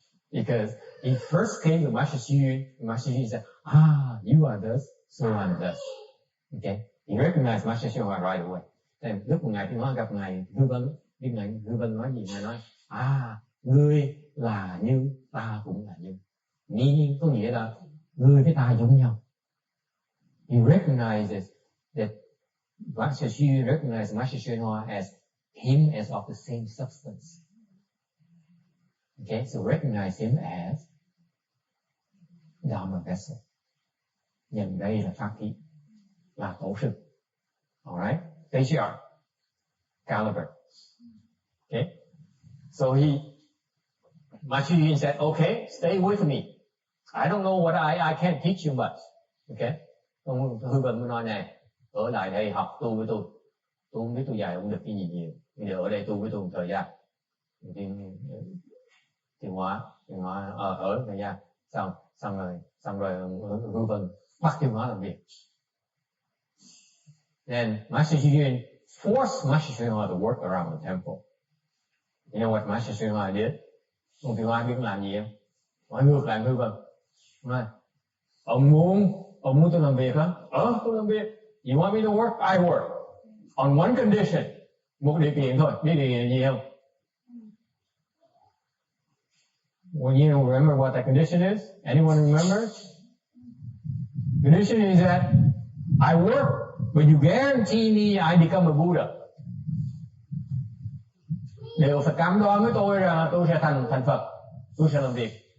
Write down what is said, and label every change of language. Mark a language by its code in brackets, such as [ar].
[en] Because he first came to Master Xu Yun, Master Xu Yun said, you are this, so I'm this. Okay? He recognized Master Shinhan right away. Then [vi] lúc một ngày Tiêu Hóa gặp Ngài Hư Vân, biết Ngài Hư Vân nói gì? Ngài nói, ngươi là như, ta cũng là như. [en] Meaning [vi] có nghĩa là ngươi với ta giống nhau. [en] He recognizes that Master Xu Yun recognized Master Shinhan as him as of the same substance. Okay, so recognize him as Dharma vessel. [vi] Nhận đây là pháp khí, là tổ sư. [en] Alright, patriarch, caliber. Okay, so Master Xu Yun said, okay, stay with me. I don't know what I can't teach you much. Okay. [vi] Ông Hư Vân mới nói này, ở lại đây học tu với tôi không biết tôi dạy ông được cái gì nhiều, bây giờ ở đây tu với tôi một thời gian, Tiêu Hóa ở thời gian, xong rồi Hư Vân bắt Tiêu Hóa làm việc. [en] Then Master Xu Yun forced Master Shinhan to work around the temple. You know what Master Shinhan did? [vi] Ông Tiêu Hóa biết làm gì không? Nói ngược lại Hư Vân. Nói, ông muốn tôi làm việc hả? Tôi làm việc. [en] You want me to work? I work. On one condition. [vi] Một điều kiện thôi. Biết điều kiện gì không? [en] Well, you remember what that condition is? Anyone remember? Condition is that I work, but you guarantee me I become a Buddha. [vi] Đều phải cam đoan với tôi rằng tôi sẽ thành Phật, tôi sẽ làm việc.